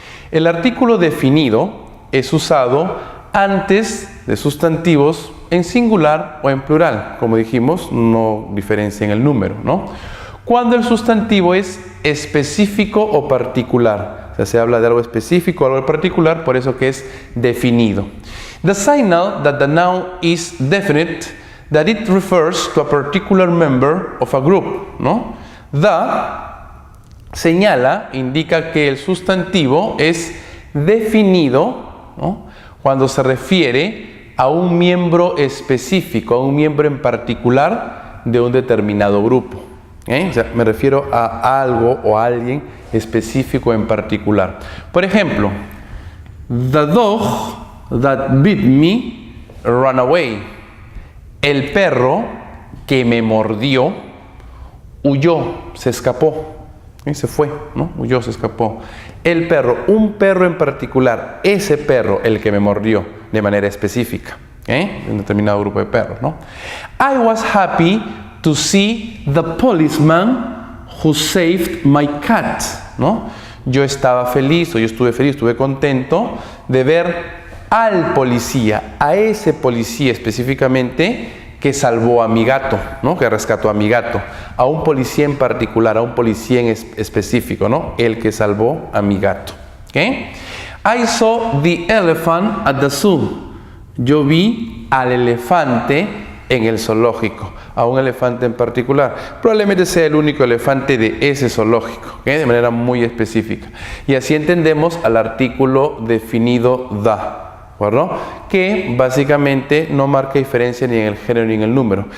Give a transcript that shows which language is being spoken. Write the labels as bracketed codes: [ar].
[es] El artículo definido es usado antes de sustantivos en singular o en plural. Como dijimos, no diferencia en el número, ¿no? Cuando el sustantivo es específico o particular. O sea, se habla de algo específico o algo particular, por eso que es definido. [en] The signal that the noun is definite, that it refers to a particular member of a group, ¿no? [es] The señala, indica que el sustantivo es definido, ¿no?, cuando se refiere a un miembro específico, a un miembro en particular de un determinado grupo. O sea, me refiero a algo o a alguien específico en particular. Por ejemplo, [en] the dog that bit me ran away. [es] El perro que me mordió huyó, se escapó. Se fue, ¿no? Huyó, se escapó. El perro, un perro en particular, ese perro, el que me mordió de manera específica, un determinado grupo de perros, ¿no? [en] I was happy to see the policeman who saved my cat, ¿no? [es] Yo estaba feliz, o yo estuve feliz, estuve contento de ver al policía, a ese policía específicamente que salvó a mi gato, ¿no? Que rescató a mi gato, a un policía en particular, a un policía en específico, ¿no? El que salvó a mi gato. ¿Okay? [en] I saw the elephant at the zoo. [es] Yo vi al elefante en el zoológico, a un elefante en particular. Probablemente sea el único elefante de ese zoológico, ¿okay? De manera muy específica. Y así entendemos al artículo definido the. ¿Verdad? Que básicamente no marca diferencia ni en el género ni en el número.